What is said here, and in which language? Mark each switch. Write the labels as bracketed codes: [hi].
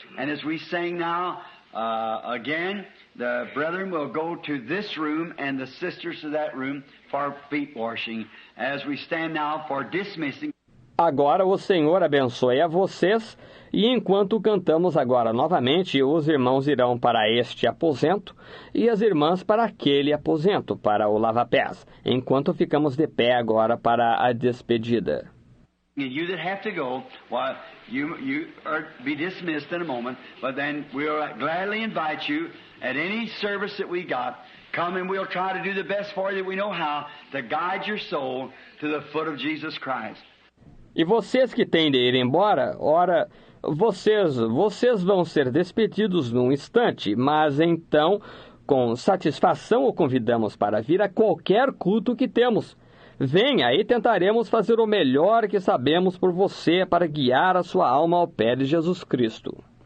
[en] And as we sing now, again, the brethren will go to this room and the sisters to that room for feet washing. As we stand now for dismissing. [pt] Agora o Senhor abençoe a vocês, e enquanto cantamos agora novamente, os irmãos irão para este aposento e as irmãs para aquele aposento, para o lava-pés, enquanto ficamos de pé agora para a despedida. [en] You that have to go, well, you are be dismissed in a moment, but then we'll gladly invite you at any service that we got. Come and we'll try to do the best for you that we know how to guide your soul to the foot of Jesus Christ. [pt] E vocês que têm de ir embora, ora, vocês vão ser despedidos num instante, mas então, com satisfação o convidamos para vir a qualquer culto que temos. Venha e tentaremos fazer o melhor que sabemos por você para guiar a sua alma ao pé de Jesus Cristo.